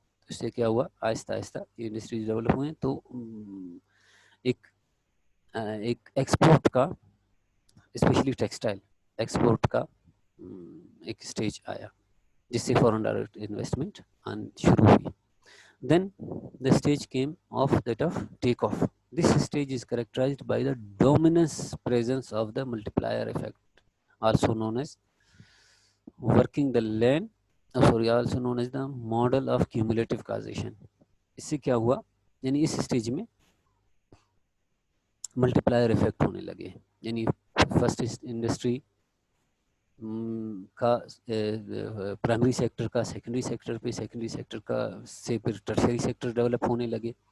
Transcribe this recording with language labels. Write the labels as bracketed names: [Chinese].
[Urdu] اس سے کیا ہوا, آہستہ آہستہ یہ انڈسٹریز ڈیولپ ہوئے تو ایک ایکسپورٹ کا, اسپیشلی ٹیکسٹائل ایکسپورٹ کا ایک اسٹیج آیا جس سے فورن ڈائریکٹ انویسٹمنٹ شروع ہوئی. [English] Then the stage came of that of take off. This stage is characterized by the dominance presence of the multiplier effect, also known as working the land, sorry, also known as the model of cumulative causation. [Urdu] اس سے کیا ہوا, یعنی اس stage میں multi پلائر effect ہونے لگے. یعنی first industry کا primary sector کا سیکنڈری سیکٹر پہ, سیکنڈری سیکٹر کا سے پھر ٹرشری سیکٹر ڈیولپ ہونے لگے.